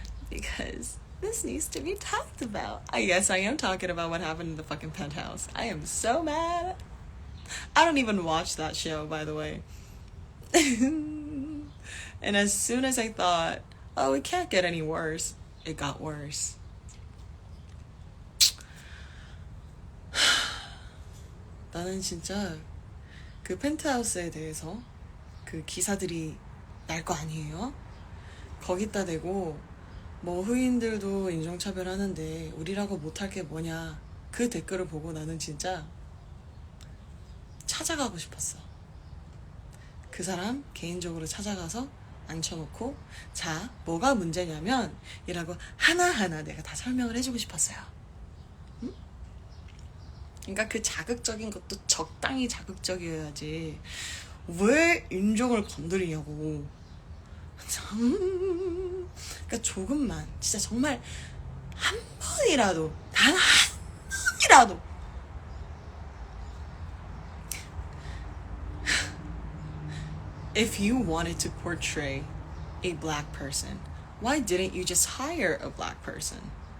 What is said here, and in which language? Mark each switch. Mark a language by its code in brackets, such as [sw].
[en] Because this needs to be talked about. I guess I am talking about what happened in the fucking penthouse. I am so mad. I don't even watch that show, by the way. And as soon as I thought, oh, it can't get any worse, it got worse. [ko] 나는 진짜 그 펜트하우스에 대해서 그 기사들이 날 거 아니에요? 거기다 대고 뭐 흑인들도 인종차별하는데 우리라고 못할 게 뭐냐 그 댓글을 보고 나는 진짜 찾아가고 싶었어. 그 사람 개인적으로 찾아가서 앉혀놓고 자 뭐가 문제냐면 이라고 하나하나 내가 다 설명을 해주고 싶었어요. 응? 그러니까 그 자극적인 것도 적당히 자극적이어야지 왜 인종을 건드리냐고. 그러니까 조금만 진짜 정말 한 번이라도 [en] 단 한 번이라도 if you wanted to portray a black person, why didn't you just hire a black person?